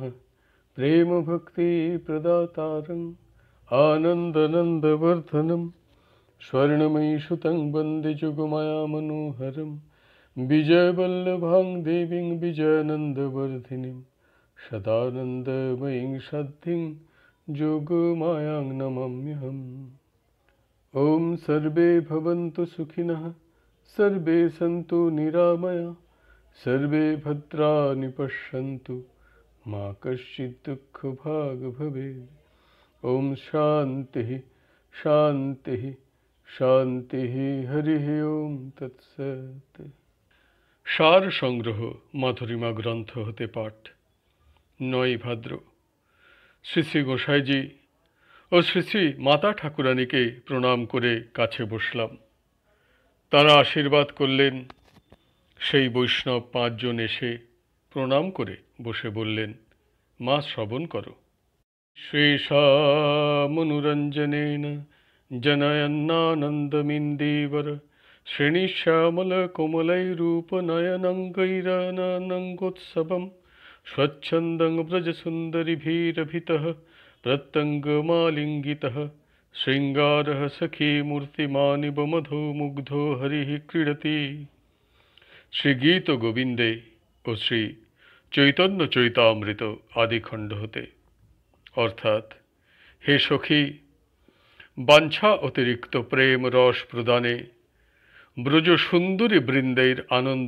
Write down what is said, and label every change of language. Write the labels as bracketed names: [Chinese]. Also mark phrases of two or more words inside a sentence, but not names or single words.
[Sanskrit] প্রেম ভক্তি প্রদাতারং আনন্দনন্দবর্ধনম স্বর্ণময়ী সুতং বন্দে যুগমায়া মনোহরম বিজয়বল্লভাং দেবীং বিজয়ানন্দবর্ধিনীং সদানন্দময়ীং সাধ্যিং যোগমায়াং নমাম্যহম। ওম সর্বে ভবন্তু সুখিনঃ, সর্বে সন্তু নিরাময়া, সর্বে ভদ্রাণি পশ্যন্তু, মা কশ্চিৎ দুঃখভাগ্ ভবেৎ। ওম শান্তি শান্তি শান্তি। হরি ওম তৎসৎ। [Bangla] সার সংগ্রহ মাধুরীমা গ্রন্থ হতে পাঠ। 9 ভাদ্র। শ্রী শ্রী গোসাইজি ও শ্রী শ্রী মাতা ঠাকুরানীকে প্রণাম করে কাছে বসলাম। তারা আশীর্বাদ করলেন। সেই বৈষ্ণব 5 জন এসে প্রণাম করে বসে বললেন, মা শ্রবণ করো। [Sanskrit] শ্রীশামনুরঞ্জনেন জনয়ন্নানন্দমিন্দীবর শ্রেণীশ্যামলকোমলैरूपनयनङ्गैरानङ्गोत्सवं स्वच्छन्दं व्रजसुन्दरिभिरभितः प्रत्यङ्गमालिङ्गितः शृङ्गारः सखीमूर्तिमानिव मधो मुग्धो हरिः क्रीडति। [Bangla] শ্রী গীত গোবিন্দে ও শ্রী চৈতন্য চরিতামৃত আদিখণ্ড হতে, অর্থাৎ হে সখী, বাঞ্ছা অতিরিক্ত প্রেম রস প্রদানে ব্রজ সুন্দরী বৃন্দের আনন্দ